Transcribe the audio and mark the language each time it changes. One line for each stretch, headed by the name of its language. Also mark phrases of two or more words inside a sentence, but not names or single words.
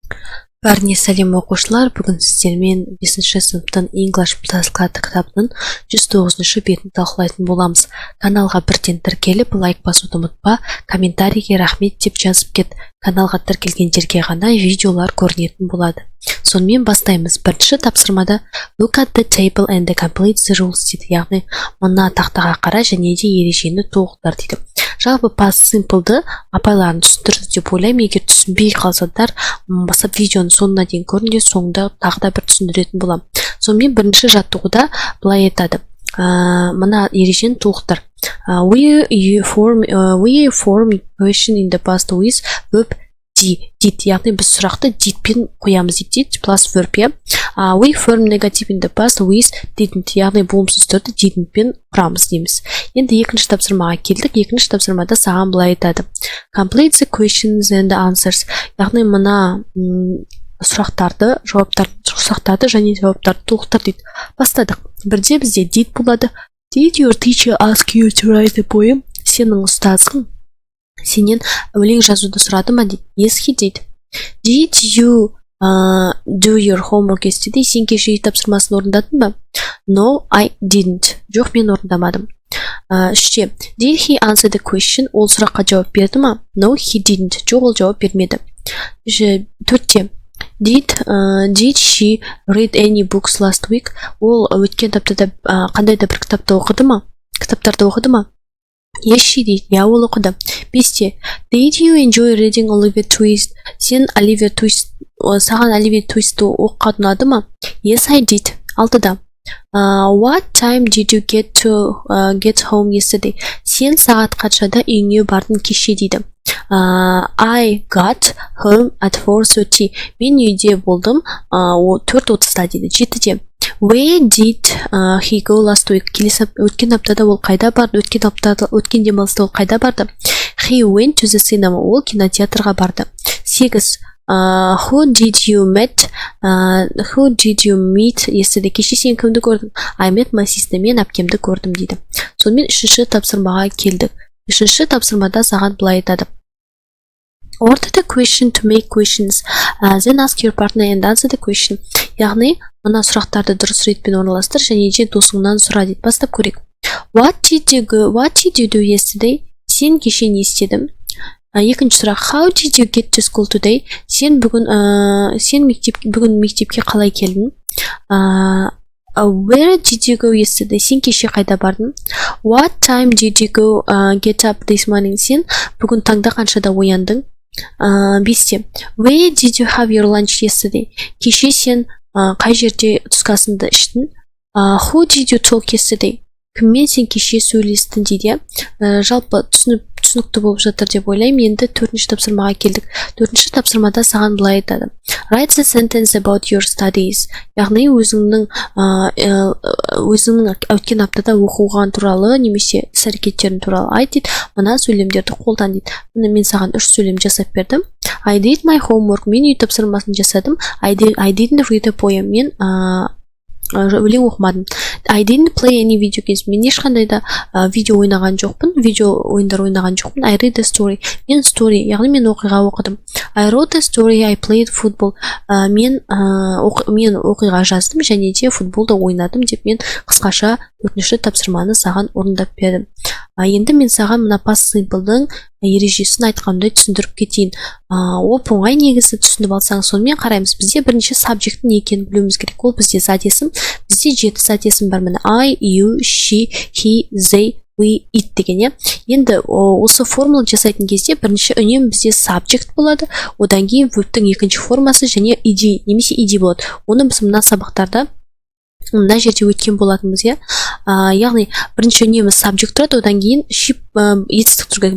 Kazakh: Бәріне сәлем оқушылар, бүгін сіздермен 5-ші сыныптың English Plus кітабының 109-шы бетін талқылайтын боламыз. Каналға бірден тіркеліп, лайк басуды ұмытпа, комментарийге рахмет деп жазып кет. Каналға тіркелгендерге ғана видеолар көрінетін болады. Сонымен бастаймыз. Бірінші тапсырмада
English: Look at the table and complete the rules
Kazakh: дейді. Яғни, мына тақтаға қара және де ережені толықтыр дейді. Жалпы
English: past simple'ды
Kazakh: апайларын түсіндірді деп ойлаймын. Егер түсінбей қалсадар, басып видеоның соңына дейін көріңдер, соңында тағы да бір түсіндіретін боламын. Сонымен бірінші жаттығуда былай айтады. Мына ережені толықтыр.
English: We form question in the past with verb did.
Kazakh: Яғни біз сұрақты didпен қоямыз дейді,
English: plus verb. We form negative in the past with didn't.
Kazakh: Яғни болымсыз түрді didn'тпен құрамыз дейміз. Енді екінші тапсырмаға келдік. Екінші тапсырмада саған былай айтады.
English: Complete the questions and the answers.
Kazakh: Яғни мына сұрақтарды және жауаптарды толықтыр дейді. Бастадық. Бірде бізде did болады.
English: Did your teacher ask you to write a poem?
Kazakh: Сенің ұстазың сенен өлең жазуды сұрады ма дейді.
English: Yes, he did. Did you do your homework yesterday?
Kazakh: Сен кеше үй тапсырмасын орындадың ба?
English: No, I didn't.
Kazakh: Жоқ, мен орындамадым. Үште,
English: did he answer the question?
Kazakh: Ол сұраққа жауап берді ма?
English: No, he didn't.
Kazakh: Жоқ, ол жауап бермеді. Төртте,
English: did she read any books last week?
Kazakh: Ол өткен аптада қандай да бір кітаптарды оқыды ма?
English: Yes, she did.
Kazakh: Я ол оқыды. Бесте,
English: did you enjoy reading Oliver Twist?
Kazakh: Сен саған Оливер Твистті оқыған ұнады ма?
English: Yes, I did. Алтыда, what time did you get home yesterday?
Kazakh: Сен сағат қаншада үйіңе бардың кеше дейді.
English: I got home at 4:30.
Kazakh: Мен үйде болдым 4:30-да дейді. Жетіде,
English: where did he go last week?
Kazakh: Өткен аптада ол қайда барды? Өткен демалыста ол қайда барды?
English: He went to the cinema.
Kazakh: Ол кинотеатрға барды. 8.
English: Who did you meet yesterday?
Kazakh: Кеше сен кімді көрдің?
English: I met my sister.
Kazakh: Мен әпкемді көрдім дейді. Сонымен үшінші тапсырмаға келдік. Үшінші тапсырмада саған былай айтады.
English: Order the question to make questions. Then ask your partner and answer the question.
Kazakh: Яғни, мына сұрақтарды дұрыс ретпен орналастыр және де досыңнан сұра дейді. Бастап көрейік.
English: What did you do yesterday?
Kazakh: Сен кеше не істедің? Екінші сұрақ.
English: How did you get to school today?
Kazakh: Сен бүгін мектепке қалай келдің?
English: Where did you go yesterday?
Kazakh: Сен кеше қайда бардың?
English: What time did you get up this morning?
Kazakh: Сен бүгін таңда қаншада ояндың? 5.
English: Where did you have your lunch yesterday?
Kazakh: Кеше сен қай жерде түскі іштің?
English: Who did you talk yesterday?
Kazakh: Кіммен сен кеше сөйлестің дейді. Жалпы түсінікті болып жатыр деп ойлаймын. Енді төртінші тапсырмаға келдік. Төртінші тапсырмада саған былай айтады.
English: Write the sentence about your studies.
Kazakh: Яғни өзіңнің өткен аптада оқыған туралы немесе іс-әрекеттерің туралы айт дейді. Мына сөйлемдерді қолдан дейді. Мен саған 3 сөйлем жасап бердім.
English: I did my homework.
Kazakh: Мен үй тапсырмасын жасадым.
English: I didn't read a poem.
Kazakh: Мен өлең оқымадым.
English: I didn't play any video games.
Kazakh: Мен ешқандай да видео ойнаған жоқпын. Видео ойындар ойнаған жоқпын.
English: I read a story.
Kazakh: Мен яғни мен оқиға оқыдым.
English: I wrote a story. I played football.
Kazakh: Мен оқиға жаздым және де футболды ойнадым деп мен қысқаша өтінішті тапсырманы саған орындап бердім. Енді мен саған мына
English: past simple'дың
Kazakh: ережесін айтқанымдай түсіндіріп кетейін. Оп-оңай негізі түсініп алсаң, сонымен қараймыз. Бізде бірінші subject не екенін білуіміз керек. Ол бізде зат есім. Бізде 7 зат есім бар. Міне
English: I, you, she, he, they, we, it
Kazakh: деген. Енді осы формула жасайтын кезде бірінші үнемі бізде subject болады. Одан кейін verb-тің екінші формасы және ed немесе ed болады. Оны біз мына сабақтарда мына жерде өткен болатынбыз, иә. Яғни бірінші үнемі subject тұрады, одан кейін she етістік тұрған.